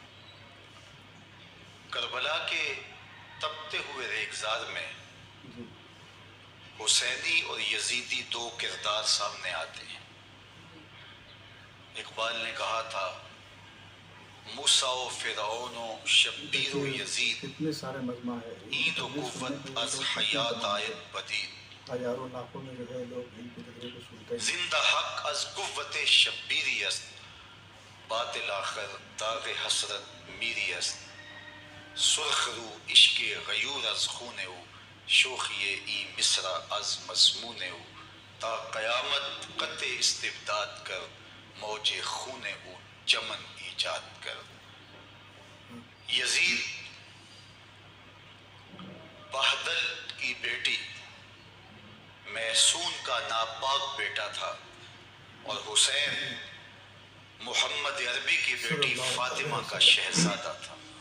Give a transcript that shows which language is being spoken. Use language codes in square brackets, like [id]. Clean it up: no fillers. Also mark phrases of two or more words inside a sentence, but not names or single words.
[ur] کربلا کے تپتے ہوئے ریگزار میں جی حسینی اور یزیدی دو کردار سامنے آتے ہیں۔ اقبال نے کہا تھا، موسیٰ و فرعون و شبیر و یزید، کتنے سارے مجمع ہے، [fa] عید و قوت از حیات آیت بدید، [ur] ہزاروں لاکھوں میں جو ہے لوگ ان کی تقریر کو سنتے ہیں۔ [fa] زندہ حق از قوت شبیری است، باطل آخر داغ حسرت میری است، سرخ رو عشق غیور از خون او، شوخی ای مصرع از مضمون او، تا قیامت قطع استبداد کر، موج خون او چمن ایجاد کر۔ [ur] یزید بہدل کی بیٹی محسون کا ناپاک بیٹا تھا، اور حسین محمد عربی کی بیٹی فاطمہ کا شہزادہ تھا۔